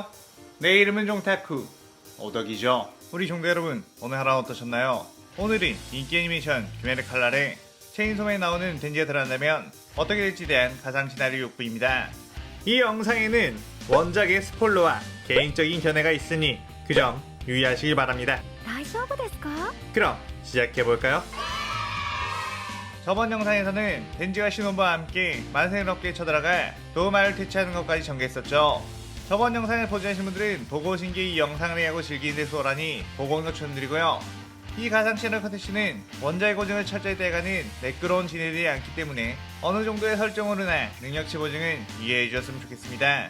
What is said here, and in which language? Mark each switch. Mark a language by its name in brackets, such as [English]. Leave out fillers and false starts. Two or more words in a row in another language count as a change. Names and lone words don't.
[Korean] 내 이름은 종타쿠 오덕이죠. 우리 종대 여러분, 오늘 하루 어떠셨나요? 오늘은 인기 애니메이션 귀멸의 칼날에 체인소맨에 나오는 덴지가 들어간다면 어떻게 될지 대한 가상 시나리오 욕구입니다. 이 영상에는 원작의 스포일러와 개인적인 견해가 있으니 그 점 유의하시길 바랍니다. [Japanese] 大丈夫ですか? [Korean] 그럼 시작해볼까요? 저번 영상에서는 덴지와 시노부와 함께 만세롭게 쳐들어가 도마를 퇴치하는 것까지 전개했었죠. 저번 영상을 보지 않으신 분들은 보고 오신 게 이 영상을 하고 즐기는 데 수월하니 보고 온 것 추천드리고요. 이 가상 시나리오 컨텐츠는 원작의 고증을 철저히 떼가는 매끄러운 진행이 않기 때문에 어느 정도의 설정으로나 능력치 보증은 이해해 주셨으면 좋겠습니다.